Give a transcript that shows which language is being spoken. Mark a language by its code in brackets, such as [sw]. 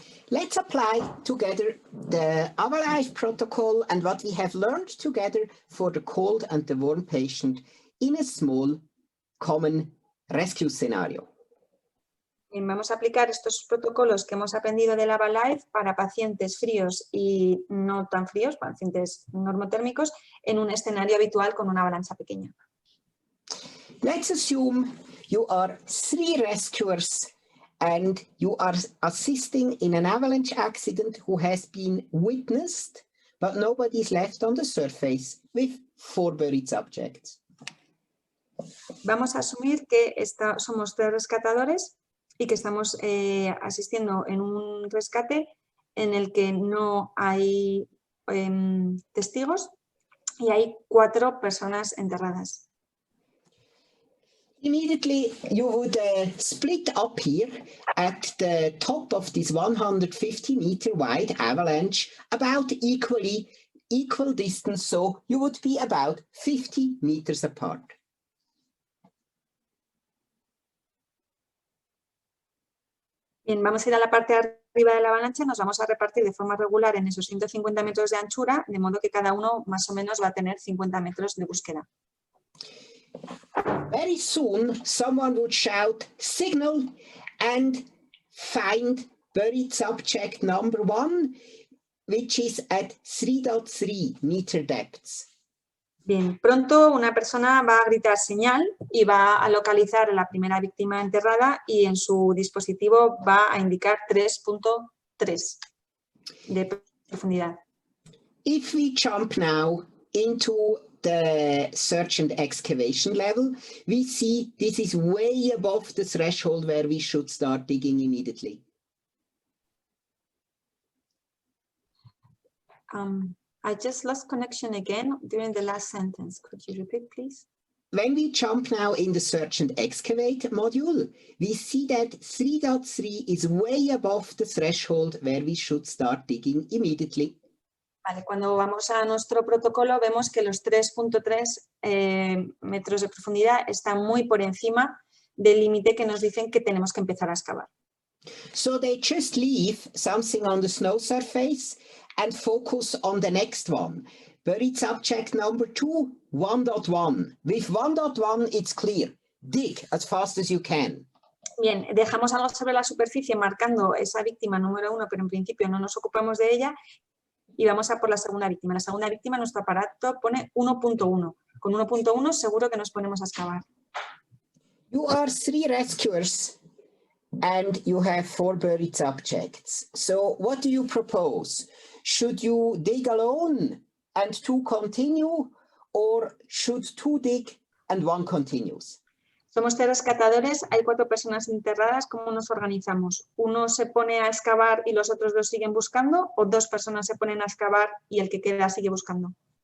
[en] Let's apply together the AvaLife protocol and what we have learned together for the cold and the warm patient in a small common rescue scenario. [es] Bien, vamos a aplicar estos protocolos que hemos aprendido del AvaLife para pacientes fríos y no tan fríos, pacientes normotérmicos, en un escenario habitual con una avalancha pequeña. [en] Let's assume you are 3 rescuers and you are assisting in an avalanche accident who has been witnessed, but nobody is left on the surface with 4 buried subjects. [es] Vamos a asumir que somos 3 rescatadores y que estamos asistiendo en un rescate en el que no hay testigos y hay 4 personas enterradas. [en] Immediately you would split up here at the top of this 150-meter wide avalanche about equally equal distance, so you would be about 50 meters apart. [es] Bien, vamos a ir a la parte de arriba de la avalancha, nos vamos a repartir de forma regular en esos 150 metros de anchura, de modo que cada uno más o menos va a tener 50 metros de búsqueda. [en] Very soon, someone would shout, signal, and find buried subject number 1, which is at 3.3 meter depths. [es] Bien, pronto una persona va a gritar señal y va a localizar a la primera víctima enterrada y en su dispositivo va a indicar 3.3 de profundidad. [en] If we jump now into the search and excavation level, we see this is way above the threshold where we should start digging immediately. I just lost connection again during the last sentence. Could you repeat, please? When we jump now in the search and excavate module, we see that 3.3 is way above the threshold where we should start digging immediately. [es] Vale, cuando vamos a nuestro protocolo vemos que los 3.3 metros de profundidad están muy por encima del límite que nos dicen que tenemos que empezar a excavar. [en] So they just leave something on the snow surface and focus on the next one. Buried subject number 2, 1.1. With 1.1, it's clear. Dig as fast as you can. [es] Bien, dejamos algo sobre la superficie marcando esa víctima número 1, pero en principio no nos ocupamos de ella y vamos a por la segunda víctima. La segunda víctima, nuestro aparato pone 1.1. Con 1.1 seguro que nos ponemos a excavar. [en] You are 3 rescuers and you have 4 buried subjects. So what do you propose? Should you dig alone and 2 continue, or should 2 dig and 1 continues? [es] Somos 3 rescatadores, hay 4 personas enterradas. ¿Cómo nos organizamos? ¿Uno se pone a excavar y los otros 2 siguen buscando? ¿O 2 personas se ponen a excavar y el que queda sigue buscando?